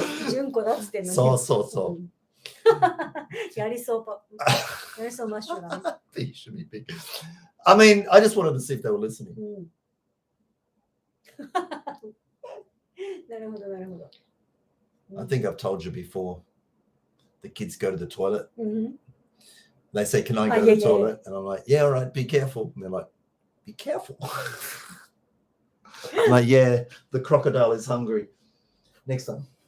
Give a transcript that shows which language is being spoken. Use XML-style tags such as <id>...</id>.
<ja>純子だっつってんのに。そうそうそううんやりそうやりそうマッシュだね。</ja> <en>P should be big. I mean, I just wanted to see if they were listening.</en> <ja>うんなるほど、なるほど。</ja> <en>I think I've told you before. The kids go to the toilet.</en> <ja>うん、</ja> <en>They say, can I go Oh, to yeah, the yeah, toilet? And I'm like, yeah, all right, be careful. And they're like, be careful. I'm like, yeah, the crocodile is hungry. Next time.</en>